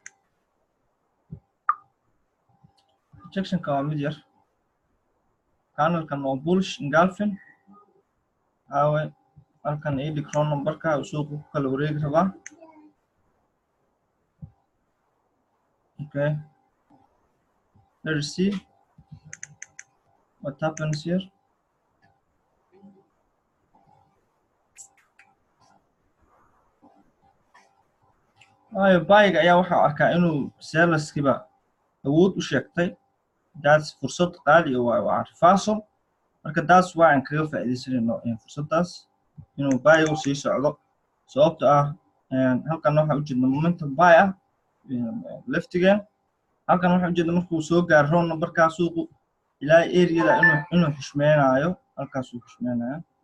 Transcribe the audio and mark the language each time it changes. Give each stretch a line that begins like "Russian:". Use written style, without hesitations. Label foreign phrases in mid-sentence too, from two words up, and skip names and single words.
Somali: rejectionka waa mid yar candlekan waa
English: bullish engulfing
Somali: aawe halkan ii roll numberka suuqa ku kala wareegi rabaa
English: okay let's see what happens here
Somali: buyga ayaa waxaa arkaa inuu sellerskiba awood u sheegtay that's fursad qaali waa reversal marka
English: that's why
Somali: aan kaga faa'iidaysanayno fursaddaas inuu buyga sii socdo sababta ah halkan waxaa ujeedna
English: momentum buy
Somali: ah leftigan halkan waxaa ujeedna markuu soo gaaro roll numberkaa suuqu ilaa areada inuu xushmeynayo halkaasuu xushmeynaya